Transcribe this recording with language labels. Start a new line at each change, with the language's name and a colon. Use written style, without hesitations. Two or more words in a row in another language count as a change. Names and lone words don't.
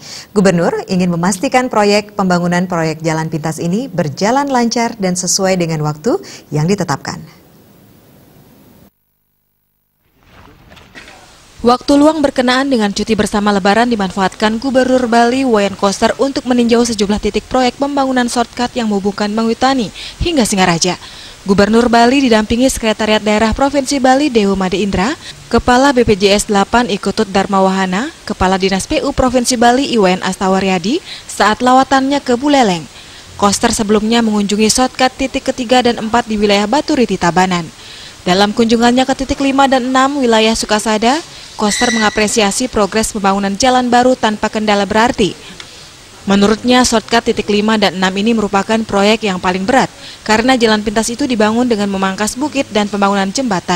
Indonesian: Gubernur ingin memastikan proyek pembangunan proyek jalan pintas ini berjalan lancar dan sesuai dengan waktu yang ditetapkan. Waktu luang berkenaan dengan cuti bersama Lebaran dimanfaatkan Gubernur Bali Wayan Koster untuk meninjau sejumlah titik proyek pembangunan shortcut yang menghubungkan Menguitani hingga Singaraja. Gubernur Bali didampingi Sekretariat Daerah Provinsi Bali Dewa Made Indra, Kepala BPJS 8 Ikutut Dharma Wahana, Kepala Dinas PU Provinsi Bali Iwayan Astawaryadi saat lawatannya ke Buleleng. Koster sebelumnya mengunjungi shortcut titik ketiga dan 4 di wilayah Baturiti Tabanan. Dalam kunjungannya ke titik 5 dan 6 wilayah Sukasada, Koster mengapresiasi progres pembangunan jalan baru tanpa kendala berarti. Menurutnya, shortcut titik 5 dan 6 ini merupakan proyek yang paling berat karena jalan pintas itu dibangun dengan memangkas bukit dan pembangunan jembatan.